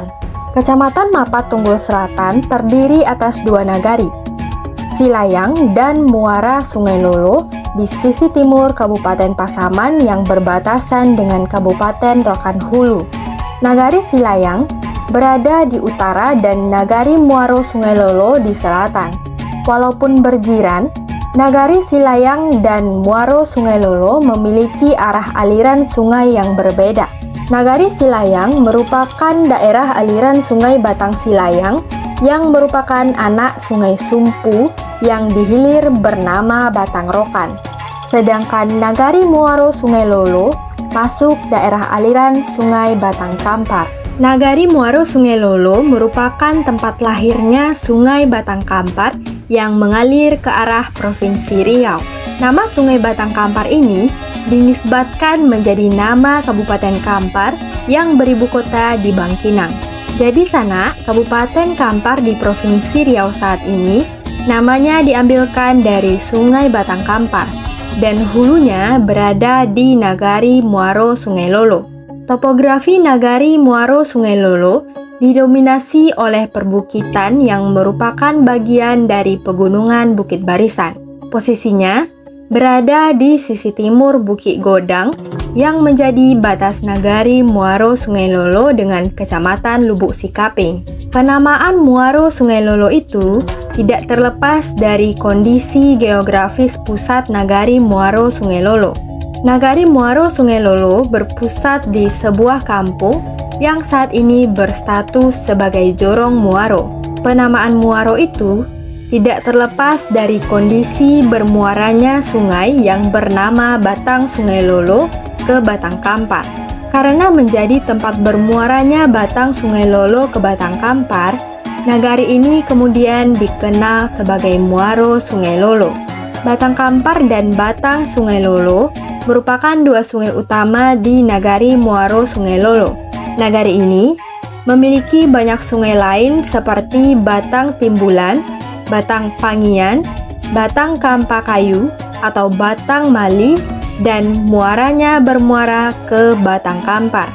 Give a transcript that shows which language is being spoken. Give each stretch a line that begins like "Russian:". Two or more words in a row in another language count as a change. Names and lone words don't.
Indonesian: Kecamatan Mapatunggul Selatan terdiri atas 2 nagari, Silayang dan Muara Sungai Lolo di sisi timur Kabupaten Pasaman yang berbatasan dengan Kabupaten Rokan Hulu. Nagari Silayang berada di utara dan Nagari Muaro Sungai Lolo di selatan. Walaupun berjiran, Nagari Silayang dan Muaro Sungai Lolo memiliki arah aliran sungai yang berbeda. Nagari Silayang merupakan daerah aliran Sungai Batang Silayang yang merupakan anak Sungai Sumpu yang dihilir bernama Batang Rokan. Sedangkan Nagari Muaro Sungai Lolo masuk daerah aliran Sungai Batang Kampar. Nagari Muaro Sungai Lolo merupakan tempat lahirnya Sungai Batang Kampar yang mengalir ke arah Provinsi Riau. Nama Sungai Batang Kampar ini dinisbatkan menjadi nama Kabupaten Kampar yang beribu kota di Bangkinang. Jadi Sana, Kabupaten Kampar di Provinsi Riau saat ini namanya diambilkan dari Sungai Batang Kampar dan hulunya berada di Nagari Muaro Sungai Lolo. Topografi Nagari Muaro Sungai Lolo didominasi oleh perbukitan yang merupakan bagian dari pegunungan Bukit Barisan. Posisinya berada di sisi timur Bukit Godang yang menjadi batas Nagari Muaro Sungai Lolo dengan Kecamatan Lubuk Sikaping. Penamaan Muaro Sungai Lolo itu tidak terlepas dari kondisi geografis pusat Nagari Muaro Sungai Lolo. Nagari Muaro Sungai Lolo berpusat di sebuah kampung yang saat ini berstatus sebagai Jorong Muaro. Penamaan Muaro itu tidak terlepas dari kondisi bermuaranya sungai yang bernama Batang Sungai Lolo ke Batang Kampar. Karena menjadi tempat bermuaranya Batang Sungai Lolo ke Batang Kampar, nagari ini kemudian dikenal sebagai Muaro Sungai Lolo. Batang Kampar dan Batang Sungai Lolo merupakan 2 sungai utama di Nagari Muaro Sungai Lolo. Nagari ini memiliki banyak sungai lain seperti Batang Timbulan, Batang Pangian, Batang Kampakayu atau Batang Mali, dan muaranya bermuara ke Batang Kampar.